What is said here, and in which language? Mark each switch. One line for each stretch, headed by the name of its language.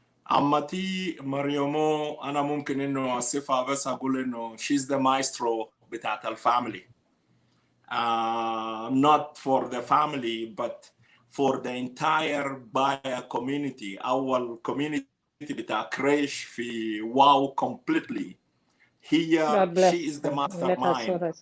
Arabic: عمتي مريمو أنا ممكن إنه أصفها بس أقول إنه
English: she's the maestro
Arabic: بتاعت الفاميلي.
English: Not for the family but for the entire Baya community.
Arabic: أول community بتاع كريش في واو
English: completely. Here she is the mastermind.